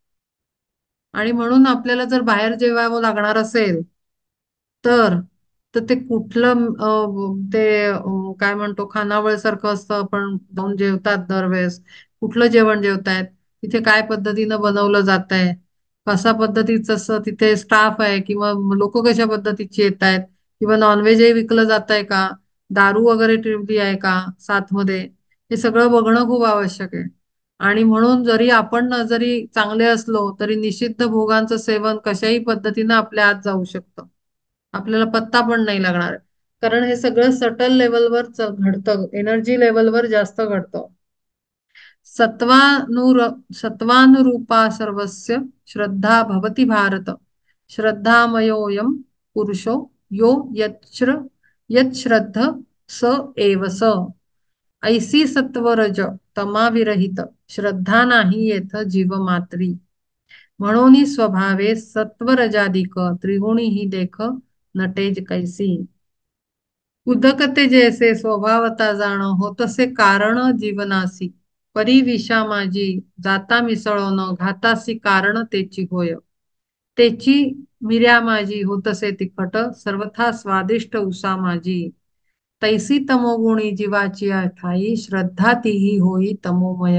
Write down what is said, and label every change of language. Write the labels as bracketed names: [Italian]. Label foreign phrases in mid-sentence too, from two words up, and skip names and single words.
[Marathi] आणि म्हणून आपल्याला जर बाहेर जेवावं लागणार असेल तर तर ते कुठलं ते काय म्हणतो खानावळ सारखं असतं, आपण जाऊन जेवतात दरवेळेस, कुठलं जेवण जेवतायत, तिथे काय पद्धतीनं बनवलं जात आहे, कशा पद्धतीचं तिथे स्टाफ आहे, किंवा लोक कशा पद्धतीची येत आहेत, किंवा नॉनव्हेजही विकलं जात आहे का, दारू वगैरे ठेवली आहे का साथ मध्ये, हे सगळं बघणं खूप आवश्यक आहे. आणि म्हणून जरी आपण जरी चांगले असलो तरी निषिद्ध भोगांचं सेवन कशाही पद्धतीनं आपल्या आत जाऊ शकतं, आपल्याला पत्ता पण नाही लागणार. कारण हे सगळं [English] subtle level-वर [Marathi] घडतं, [English] energy level-वर [Marathi] जास्त घडतं. [Sanskrit] सत्वानुर सत्वानुरूपा सर्वस्य श्रद्धा भवति भारत, श्रद्धामयोऽयं पुरुषो यो यच्छ्रद्ध स एव स. [Marathi] ऐसी सत्वरज तमाविरहित श्रद्धा नाही येथ जीव मात्री. म्हणून स्वभावे सत्वरजाधिक त्रिगुणी ही देख नटेज कैसी. उदकते जैसे स्वभावता जाण होतसे कारण जीवनासी. परी विषा माझी जाता मिसळून घातासी कारण तेची होय. तेची मिऱ्या माझी होतसे तिखट सर्वथा स्वादिष्ट उसा माझी. तैसी तमोगुणी जीवाची ठाई श्रद्धा तीही होई तमोमय.